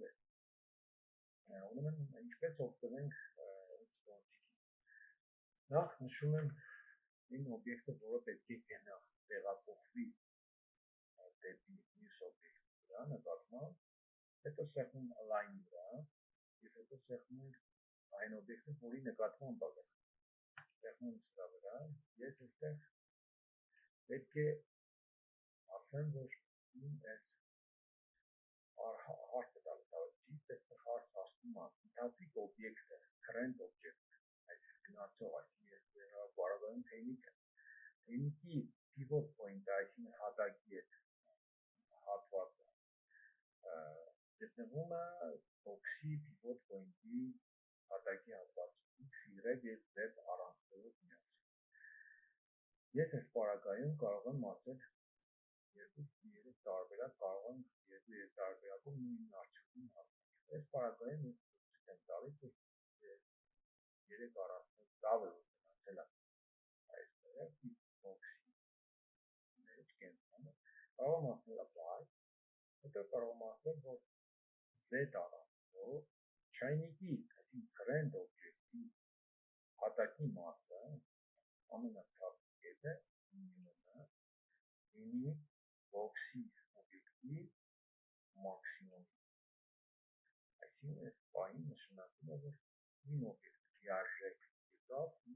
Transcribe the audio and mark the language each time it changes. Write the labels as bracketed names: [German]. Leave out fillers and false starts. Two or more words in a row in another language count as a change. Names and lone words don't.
[Armenian] է։ Ուրեմն ինչպես օգտվենք այս գործիքից։ Նախ նշում եմ այն օբյեկտը, որը պետք է գնա, տեղափոխվի դեպի մյուս օբյեկտի վրա նկատմամբ, հետո սեղմում align-ի վրա, եւ հետո սեղմում ենք այն օբյեկտը, որի նկատմամբ է գնում։ Սեղմում սրա վրա, ես այստեղ պետք է ասեմ, որ այս հարցը տալիս ճիշտ, այստեղ հարց ասում է ընդհանուր օբյեկտը, [English] current object, [Armenian] այս գնացող, այսինքն ես բառաբանում թեյնիկը, թեյնիկի [English] pivot point- [Armenian] ը, այսինքն հատակի հետ հատվածը, գտնվում է box-ի [English] pivot point- [Armenian] ի հատակի հատվածում, x, y եւ z առանցքով միասին։ Ես այս պարագայում կարող եմ ասել երկու տարբերակ, կարող եմ երկու տարբերակով նույն արդյունքին հասնել։ Այս պարագայում ես ցույց եմ տալիս, որ 3 առանցքով տավը գնացել է այստեղ box-ի մեջ կենտրոնը, կարող եմ ասել apply, հետո կարող եմ ասել, որ z առանցքով չայնիկի, այսինքն [English] current object- [Armenian] ի հատակի մասը ամենացածր կետը minimum-ը լինի box-ի օբյեկտի մաքսիմումի։ Այսինքն այս պահին նշանակում է, որ իմ օբյեկտը լիարժեք եկավ,